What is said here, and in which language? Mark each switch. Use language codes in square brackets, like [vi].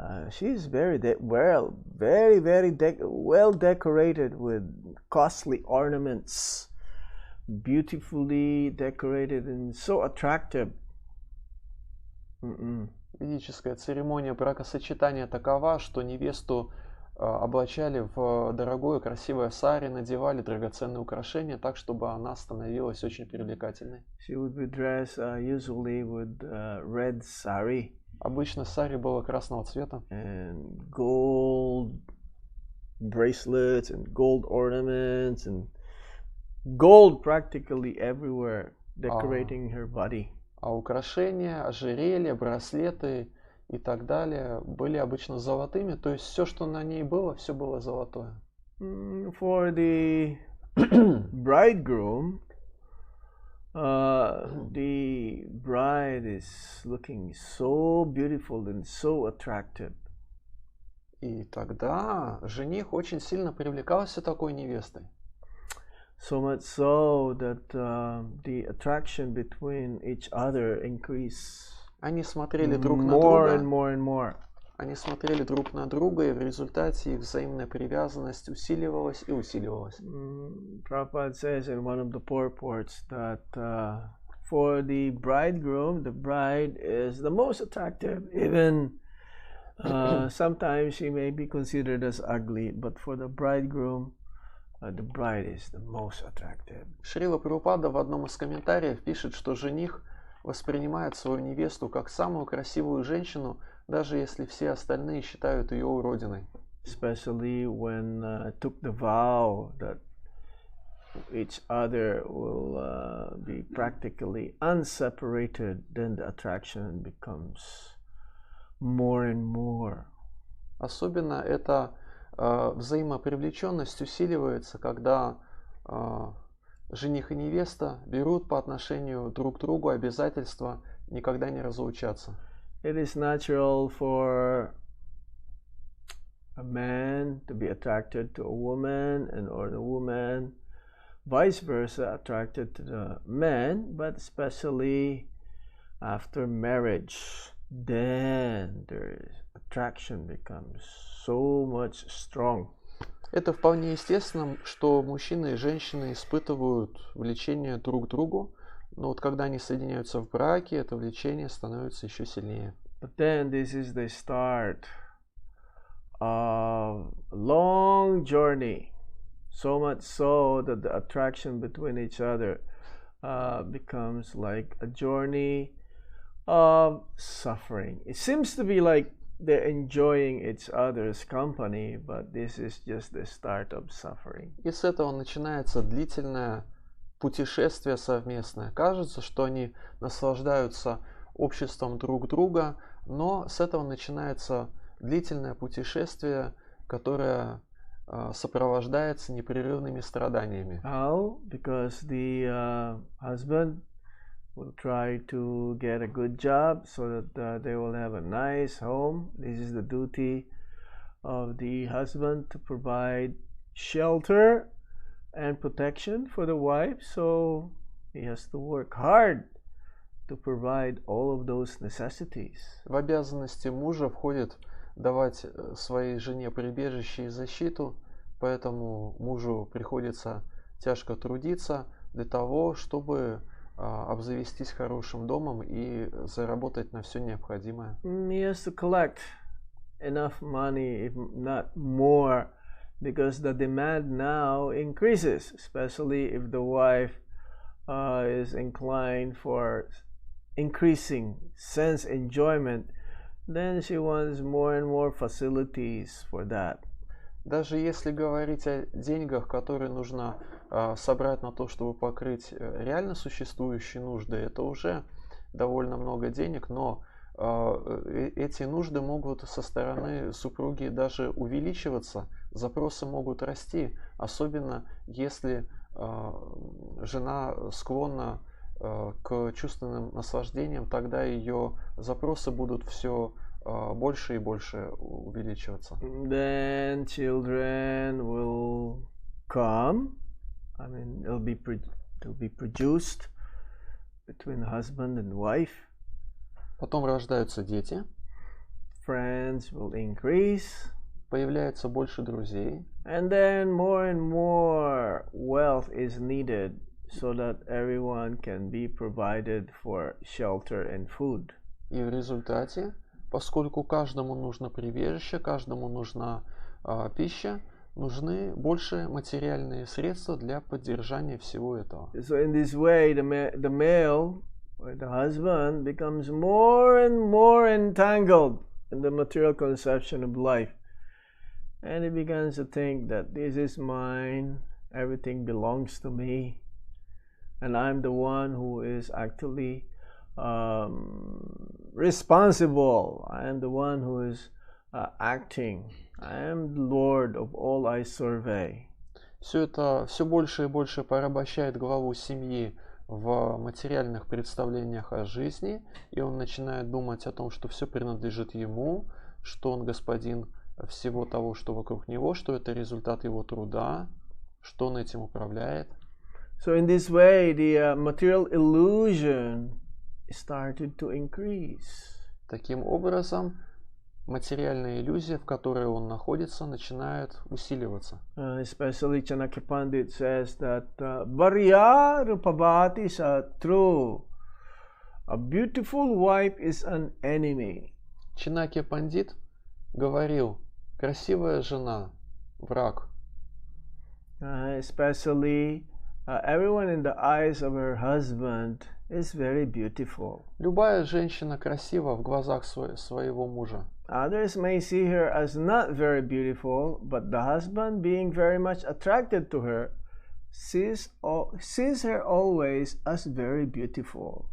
[en] She's very well decorated with costly ornaments, beautifully decorated and so attractive. [ru] Ведическая церемония бракосочетания такова, что невесту облачали в дорогое красивое сари, надевали драгоценные украшения так, чтобы она становилась очень привлекательной. [en] She would be dressed usually with red sari. [ru] Обычно сари было красного цвета. [en] And gold bracelets and gold ornaments and gold practically everywhere decorating her body. [ru] А украшения, ожерелья, браслеты и так далее были обычно золотыми, то есть все, что на ней было, все было золотое. [en] For the bridegroom, the bride is looking so beautiful and so attractive. [ru] И тогда жених очень сильно привлекался такой невестой. [en] So much so that the attraction between each other increased. [ru] Они смотрели друг на [en] more [ru] друга. [en] and more and more. [ru] Они смотрели друг на друга, и в результате их взаимная привязанность усиливалась и усиливалась. [en] Prabhupada says in one of the purports that for the bridegroom, the bride is the most attractive. Even sometimes she may be considered as ugly, but for the bridegroom, the bride is the most attractive. [ru] Шрила Прабхупада в одном из комментариев пишет, что жених воспринимает свою невесту как самую красивую женщину, даже если все остальные считают ее уродиной. [en] Especially when took the vow that each other will be practically unseparated, then the attraction becomes more and more. [ru] Особенно эта взаимопривлеченность усиливается, когда жених и невеста берут по отношению друг к другу обязательства никогда не разлучаться. [en] It is natural for a man to be attracted to a woman, and or the woman vice versa attracted to the man, but especially after marriage, then their attraction becomes so much strong. [ru] Это вполне естественно, что мужчины и женщины испытывают влечение друг к другу, но вот когда они соединяются в браке, это влечение становится еще сильнее. [en] But then this is the start of a long journey, so much so that the attraction between each other becomes like a journey of suffering. It seems to be like they're enjoying each other's company, but this is just the start of suffering. [ru] И с этого начинается длительное путешествие совместное. Кажется, что они наслаждаются обществом друг друга, но с этого начинается длительное путешествие, которое сопровождается непрерывными страданиями. [en] How? Because the husband will try to get a good job so that they will have a nice home. This is the duty of the husband to provide shelter and protection for the wife. So he has to work hard to provide all of those necessities. [ru] В обязанности мужа входит давать своей жене прибежище и защиту, поэтому мужу приходится тяжко трудиться для того, чтобы обзавестись хорошим домом и заработать на все необходимое. [en] He has to collect enough money, if not more, because the demand now increases, especially if the wife is inclined for increasing sense enjoyment, then she wants more and more facilities for that. [ru] Даже если говорить о деньгах, которые нужно собрать на то, чтобы покрыть реально существующие нужды, это уже довольно много денег, но эти нужды могут со стороны супруги даже увеличиваться, запросы могут расти, особенно если жена склонна к чувственным наслаждениям, тогда ее запросы будут все больше и больше увеличиваться. [en] Then children will come. I mean, they'll be produced between husband and wife. [ru] Потом рождаются дети. [en] Friends will increase. [ru] Появляется больше друзей. [en] And then more and more wealth is needed so that everyone can be provided for shelter and food. [ru] И в результате, поскольку каждому нужно прибежище, каждому нужна пища, нужны больше материальные средства для поддержания всего этого. [en] So in this way, the male or the husband becomes more and more entangled in the material conception of life. And he begins to think that this is mine, everything belongs to me, and I'm the one who is actually responsible. I am the one who is acting. I am the Lord of all I survey. [ru] Все это все больше и больше порабощает главу семьи в материальных представлениях о жизни, и он начинает думать о том, что все принадлежит ему, что он господин всего того, что вокруг него, что это результат его труда, что он этим управляет. [en] So in this way, the material illusion started to increase. [ru] Таким образом, материальная иллюзия, в которой он находится, начинает усиливаться. [en] Especially Chanakya Pandit says that [sa] Varya Rupavati Satru. [en] A beautiful wife is an enemy. [ru] Чанакья Пандит говорил: красивая жена – враг. [en] Especially everyone in the eyes of her husband is very beautiful. [ru] Любая женщина красива в глазах своего мужа. [en] Others may see her as not very beautiful, but the husband, being very much attracted to her, sees her always as very beautiful.